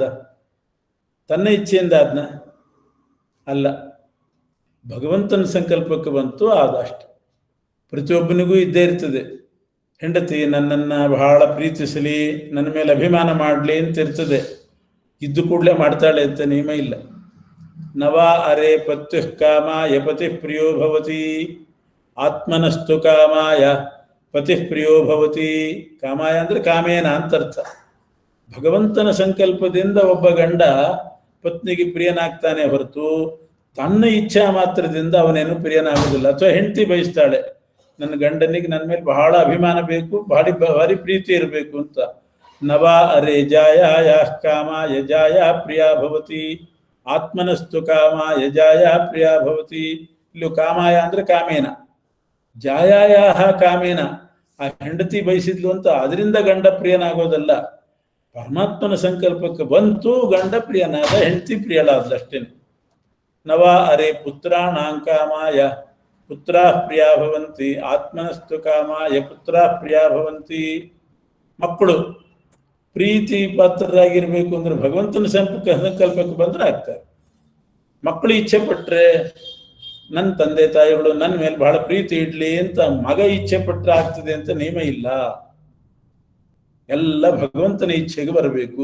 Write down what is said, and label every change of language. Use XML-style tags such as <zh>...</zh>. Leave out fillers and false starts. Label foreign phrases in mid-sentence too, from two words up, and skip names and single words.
<kn>ತನ್ನ ಇಚ್ಛೆಯಿಂದ ಆದ್ನ ಅಲ್ಲ, ಭಗವಂತನ ಸಂಕಲ್ಪಕ್ಕೆ ಬಂತು ಆದಷ್ಟು. ಪ್ರತಿಯೊಬ್ಬನಿಗೂ ಇದ್ದೇ ಇರ್ತದೆ, ಹೆಂಡತಿ ನನ್ನನ್ನು ಬಹಳ ಪ್ರೀತಿಸಲಿ, ನನ್ನ ಮೇಲೆ ಅಭಿಮಾನ ಮಾಡಲಿ ಅಂತ ಇರ್ತದೆ. ಇದ್ದು ಕೂಡಲೇ ಮಾಡ್ತಾಳೆ ಅಂತ ನಿಯಮ ಇಲ್ಲ.</kn> <sa>ನವ ಅರೆ ಪತ್ಯು ಕಾಮಾಯ ಪತಿ ಪ್ರಿಯೋ ಭವತಿ, ಆತ್ಮನಸ್ತು ಕಾಮಾಯ ಪತಿ ಪ್ರಿಯೋ ಭವತಿ.</sa> <kn>ಕಾಮಾಯ ಅಂದ್ರೆ ಕಾಮೇನ ಅಂತರ್ಥ. ಭಗವಂತನ ಸಂಕಲ್ಪದಿಂದ ಒಬ್ಬ ಗಂಡ ಪತ್ನಿಗೆ ಪ್ರಿಯನಾಗ್ತಾನೆ ಹೊರತು ತನ್ನ ಇಚ್ಛಾ ಮಾತ್ರದಿಂದ ಅವನೇನು ಪ್ರಿಯನಾಗುವುದಿಲ್ಲ. ಅಥವಾ ಹೆಂಡತಿ ಬಯಸ್ತಾಳೆ, ನನ್ನ ಗಂಡನಿಗೆ ನನ್ನ ಮೇಲೆ ಬಹಳ ಅಭಿಮಾನ ಬೇಕು, ಭಾರಿ ಪ್ರೀತಿ ಇರಬೇಕು ಅಂತ.</kn> <sa>ನವ ಅರೆ ಜಾಯ ಕಾಮ ಯಜಾಯ ಪ್ರಿಯ ಭವತಿ, ಆತ್ಮನಸ್ತು ಕಾಮ ಯಜಾಯ ಪ್ರಿಯ ಭವತಿ.</sa> <kn>ಇಲ್ಲಿ ಕಾಮಾಯ ಅಂದ್ರೆ ಕಾಮೇನ,</kn> <sa>ಜಾಯಾಯ ಕಾಮೇನ,</sa> <kn>ಆ ಹೆಂಡತಿ ಬಯಸಿದ್ಲು ಅಂತ ಅದರಿಂದ ಗಂಡ ಪ್ರಿಯನಾಗೋದಲ್ಲ. ಪರಮಾತ್ಮನ ಸಂಕಲ್ಪಕ್ಕೆ ಬಂತು, ಗಂಡ ಪ್ರಿಯನಾದ, ಹೆಂಡತಿ ಪ್ರಿಯಳಾದಷ್ಟೇನೆ.</kn> <sa>ನವ ಅರೆ ಪುತ್ರಾಣಾಂ ಕಾಮಾಯ ಪುತ್ರ ಪ್ರಿಯ ಭವಂತಿ, ಆತ್ಮನಸ್ತು ಕಾಮಾಯ ಪುತ್ರ ಪ್ರಿಯ ಭವಂತಿ.</sa> <kn>ಮಕ್ಕಳು ಪ್ರೀತಿ ಪಾತ್ರರಾಗಿರ್ಬೇಕು ಅಂದ್ರೆ ಭಗವಂತನ ಸಂಕಲ್ಪಕ್ಕೆ ಬಂದ್ರೆ ಆಗ್ತಾರೆ. ಮಕ್ಕಳು ಇಚ್ಛೆ ಪಟ್ರೆ, ನನ್ನ ತಂದೆ ತಾಯಿಗಳು ನನ್ನ ಮೇಲೆ ಬಹಳ ಪ್ರೀತಿ ಇಡ್ಲಿ ಅಂತ ಮಗ ಇಚ್ಛೆ ಪಟ್ರೆ ಆಗ್ತದೆ ಅಂತ ನಿಯಮ ಇಲ್ಲ. ಎಲ್ಲ ಭಗವಂತನ ಇಚ್ಛೆಗೆ ಬರಬೇಕು.</kn>